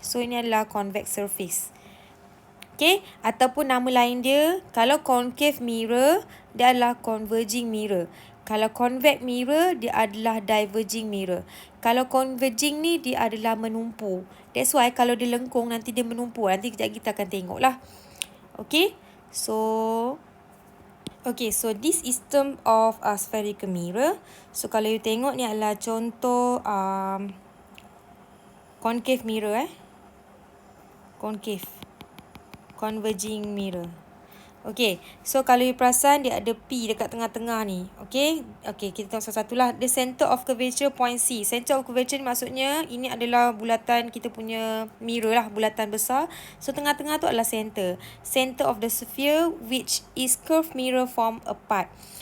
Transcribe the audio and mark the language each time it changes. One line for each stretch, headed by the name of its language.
Malay: So ini adalah convex surface. Okay, ataupun nama lain dia, kalau concave mirror, dia adalah converging mirror. Kalau convex mirror, dia adalah diverging mirror. Kalau converging ni, dia adalah menumpu.
English: That's why
Malay: kalau dia lengkung, nanti dia menumpu. Nanti kejap kita akan tengok lah.
English: Okay, so this is term of spherical mirror.
Malay: So kalau you tengok ni adalah contoh concave mirror concave, converging mirror. Okay, so kalau you perasan dia ada P dekat tengah-tengah ni. Okay, kita tengok satu-satu lah.
English: The center of curvature point C.
Malay: Center of curvature ni maksudnya ini adalah bulatan kita punya mirror lah, bulatan besar. So tengah-tengah tu adalah center.
English: Center of the sphere which is curved mirror form a part.